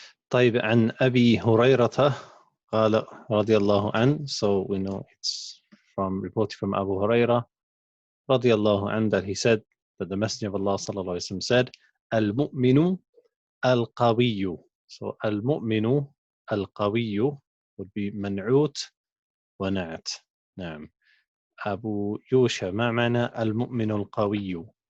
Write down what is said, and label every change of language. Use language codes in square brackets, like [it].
[ar] طيب عن أبي هريرة قال رضي الله عنه. [en] So we know it's reported from Abu Hurairah [ar] رضي الله عنه [en] that he said that the Messenger of Allah [ar] sallallahu alaihi wasallam [en] said [ar] al-mu'minu al-qawiyyu. [en] So [ar] al-mu'minu al-qawiyyu [en] would be [ar] منعوت ونعت. نعم. أبو يوشع ما معنى المؤمن القوي؟